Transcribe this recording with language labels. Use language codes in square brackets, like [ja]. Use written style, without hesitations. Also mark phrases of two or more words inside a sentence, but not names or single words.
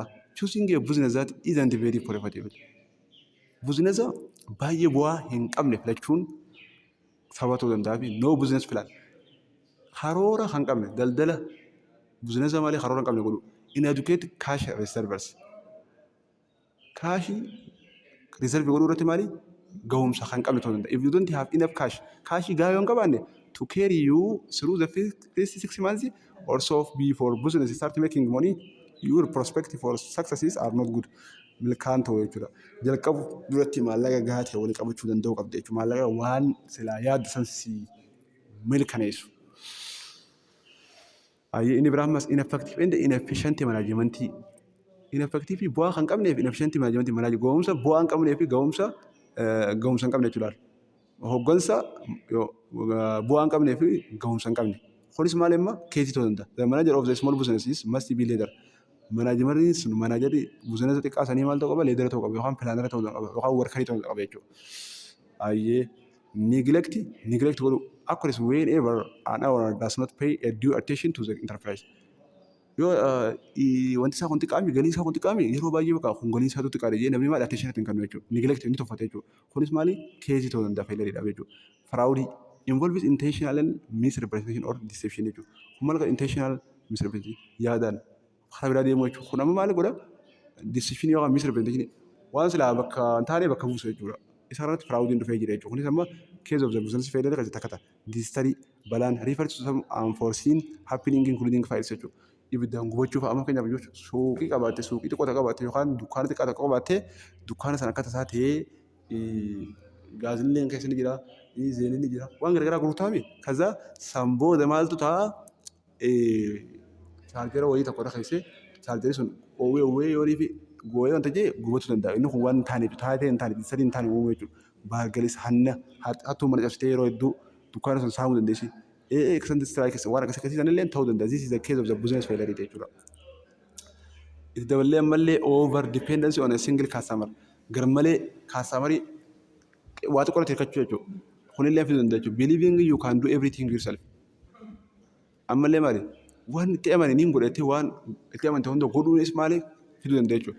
[en] Choosing a business that isn't very profitable. [om] Business baay'ee bu'aa hin qabne filachuun sababa ta'uu danda'a fi [en] no business plan. [om] Karoora hin qabne daldala business malee karoora hin qabne godhu. [en] Inadequate cash reserves. Cash reserve [om] godhuu irratti maali? Gahumsa kan qabne ta'uu danda'a. [en] If you don't have enough cash [om] gahaa yoo hin qabaanne [en] to carry you through the first 6 months or so before business start making money, your prospects for successes are not good. [om] Milkaan ta'uu jechuudha. Jalqabu duratti maallaqa gahaa ta'e waliin qabachuu danda'uu qabda jechuudha. Maallaqa waan silaa yaaddu san si milkaneessu. Inni biraan mas [en] ineffective and inefficient management. [om] Ineffective bu'aa kan qabnee fi [en] inefficient management [om] manage gahumsa bu'aa hin qabnee fi gahumsa hin qabne jechuudha. Hoggansa bu'aa hin qabnee fi gahumsa hin qabne. Kunis maal immoo keesii ta'uu danda'a. [en] The manager of the small businesses must be leader. [om] Manaajimarri sun manaajarri business xiqqaa sanii maal ta'uu qaba? Leedera ta'uu qaba yookaan pilaanara ta'uu qaba yookaan workarii ta'uu qaba jechuudha. Ayyee neglect godhu akkasumas [en] whenever an owner does not pay a due attention to the enterprise. [om] Yoo wanti isaa kun xiqqaami galii isaa kun xiqqaami yeroo baay'ee bakka kun galii isaa xiqqaadha jedhee namni maal attention hin kennu jechuudha. Neglect inni tuffate jechuudha. Kunis maali keesii ta'uu danda'a faayidariidha jechuudha. [en] Fraud involves intentional misrepresentation or deception jechuudha. [om] Kun maal [en] intentional misrepresentation [om] yaadaan karaa biraa deemu jechuudha. Kun amma maal godha? Deception yookaan misrepresentation waan silaa bakka hin taane bakka buusu jechuudha. Isa irratti fraudin dhufee jira jechuudha. Kunis amma [en] case of the business failure [om] kan takka ta'a. [en] This study balaan refer to some unforeseen happening including fires jechuudha. [om] Ibiddaan gubachuuf amma keenyaaf jechuudha. Suuqii qabaatte suuqii xiqqoo qabaatte yookaan dukkaana xiqqaa tokko qabaatte dukkaana sana akka tasaa ta'ee gaazilleen keessa ni jira, zeenin ni jira. Waan garagaraa gurgurtaami. Kaza sambooda maaltu ta'a? Chaarjera wayii tokkodha keessee chaarjeri sun oowwee yoo dhiifi gooyee wanta jee gubachuu danda'a. Inni kun waan taaneef taatee hin taaneef sadii hin taane uumuu jechuudha. Baargalis hanna hattuu mana cabsitee yeroo hedduu dukkaana sun saamuu dandeessi. [en] Extended strikes [om] waan akkasii sanillee ta'uu danda'a. [en] This is the case of the business failure jechuudha. [om] Itti daballee ammallee [en] over dependency on a single customer. [om] Garmalee customerii waa xiqqoo irratti hirkachuu jechuudha. kunillee fiduu danda'a jechuudha. [en] Believing you can do everything yourself. [om] Ammallee maali? Waan itti amananiin godhatee waan itti amante hunda godhuunis maali fiduu danda'a jechuudha.